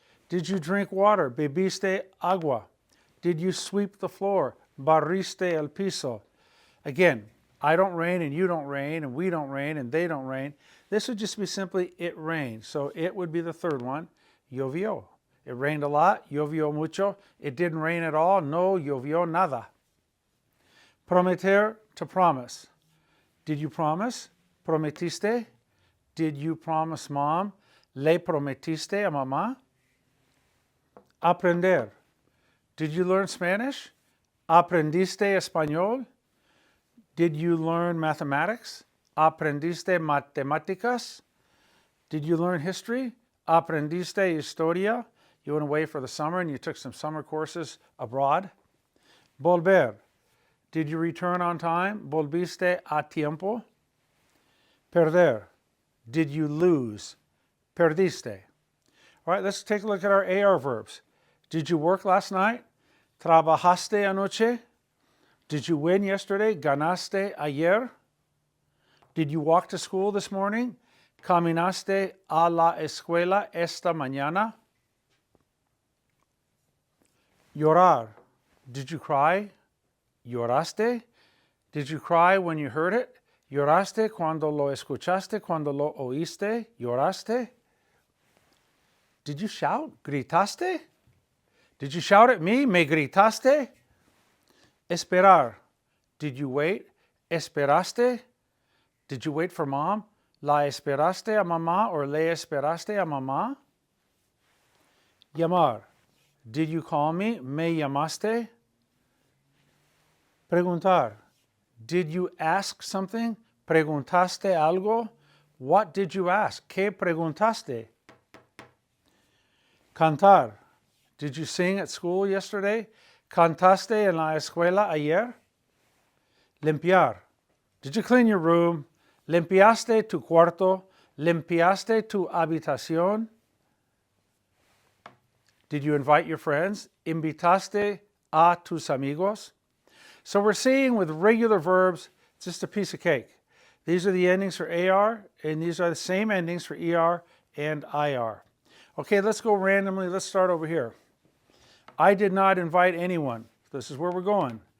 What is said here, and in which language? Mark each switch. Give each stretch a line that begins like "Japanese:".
English: Did you drink water?
Spanish: Bebiste agua.
English: Did you sweep the floor?
Spanish: Barriste el piso.
English: Again, I don't rain and you don't rain and we don't rain and they don't rain. This would just be simply it rained. So it would be the third one,
Spanish: llovió.
English: It rained a lot,
Spanish: llovió mucho.
English: It didn't rain at all,
Spanish: no llovió nada. Prometer,
English: to promise. Did you promise?
Spanish: Prometiste?
English: Did you promise mom?
Spanish: ¿Le prometiste a mamá? Aprender.
English: Did you learn Spanish?
Spanish: ¿Aprendiste español?
English: Did you learn mathematics?
Spanish: ¿Aprendiste matemáticas?
English: Did you learn history?
Spanish: ¿Aprendiste historia?
English: You went away for the summer and you took some summer courses abroad.
Spanish: Volver.
English: Did you return on time?
Spanish: ¿Volviste a tiempo? Perder.
English: Did you lose?
Spanish: Perdiste.
English: All right, let's take a look at our AR verbs. Did you work last night?
Spanish: ¿Trabajaste anoche?
English: Did you win yesterday?
Spanish: ¿Ganaste ayer?
English: Did you walk to school this morning?
Spanish: ¿Caminaste a la escuela esta mañana? Llorar.
English: Did you cry?
Spanish: ¿Lloraste?
English: Did you cry when you heard it?
Spanish: ¿Lloraste cuando lo escuchaste, cuando lo oíste? ¿Lloraste?
English: Did you shout?
Spanish: ¿Gritaste?
English: Did you shout at me?
Spanish: ¿Me gritaste? Esperar.
English: Did you wait?
Spanish: ¿Esperaste?
English: Did you wait for mom?
Spanish: ¿La esperaste a mamá or le esperaste a mamá? Llamar.
English: Did you call me?
Spanish: ¿Me llamaste? Preguntar.
English: Did you ask something?
Spanish: ¿Preguntaste algo?
English: What did you ask?
Spanish: ¿Qué preguntaste? Cantar.
English: Did you sing at school yesterday?
Spanish: ¿Cantaste en la escuela ayer? Limpiar.
English: Did you clean your room?
Spanish: ¿Limpiaste tu cuarto? ¿Limpiaste tu habitación?
English: Did you invite your friends?
Spanish: ¿Invitaste a tus amigos?
English: So we're seeing with regular verbs, it's just a piece of cake. These are the endings for AR, and these are the same endings for ER and IR. Okay, let's go randomly. Let's start over here. I did not invite anyone. This is where we're going.